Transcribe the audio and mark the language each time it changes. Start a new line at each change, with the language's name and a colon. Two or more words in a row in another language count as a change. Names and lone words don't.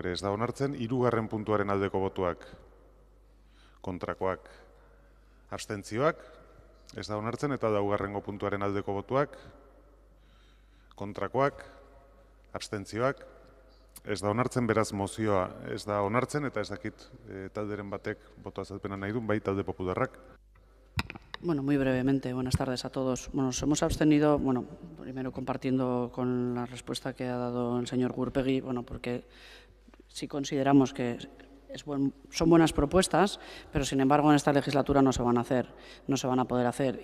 Basque: ere ez da onartzen, hirugarren puntuaren aldeko botuak, kontrakoak, abstentzioak, ez da onartzen, eta laugarrengo puntuaren aldeko botuak, kontrakoak, abstentzioak, ez da onartzen, beraz mozioa ez da onartzen, eta ez dakit talderen batek boto azalpena nahi du, bai talde popularrak.
Spanish: Bueno, muy brevemente, buenas tardes a todos. Bueno, nos hemos abstenido, bueno, primero compartiendo con la respuesta que ha dado el señor Gurpegui, bueno, porque sí consideramos que son buenas propuestas, pero sin embargo en esta legislatura no se van a poder hacer.